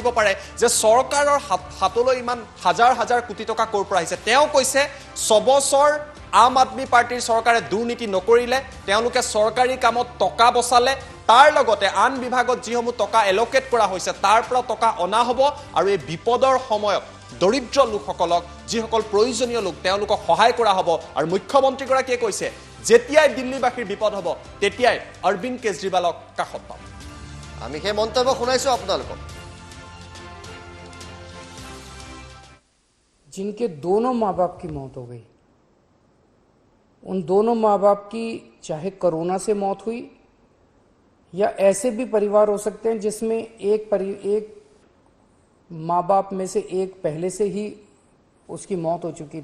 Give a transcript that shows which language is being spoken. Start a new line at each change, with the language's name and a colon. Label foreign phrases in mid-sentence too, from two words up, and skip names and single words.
Assamese: পাৰে যে চৰকাৰৰ হাতলৈ ইমান হাজাৰ হাজাৰ কোটি টকা ক'ৰ পৰা আহিছে তেওঁ কৈছে 6 বছৰ আম আদমি পাৰ্টিৰ চৰকাৰে দুৰ্নীতি নকৰিলে তেওঁলোকে চৰকাৰী কামত টকা বচালে তাৰ লগতে আন বিভাগত যিসমূহ টকা এলোকেট কৰা হৈছে তাৰ পৰা টকা অনা হ'ব আৰু এই বিপদৰ সময়ত দৰিদ্ৰ লোকসকলক যিসকল প্ৰয়োজনীয় লোক তেওঁলোকক সহায় কৰা হ'ব আৰু মুখ্যমন্ত্ৰীগৰাকীয়ে কৈছে যেতিয়াই দিল্লীবাসীৰ বিপদ হ'ব তেতিয়াই অৰবিন্দ কেজৰিৱালক কাষত পাম আমি সেই মন্তব্য শুনাইছো আপোনালোকক
Hindi: जिनके दोनों माँ बाप की मौत हो गई उन दोनों माँ बाप की चाहे कोरोना से मौत हुई या ऐसे भी परिवार हो सकते हैं जिसमें एक माँ बाप में से एक पहले से ही उसकी मौत हो चुकी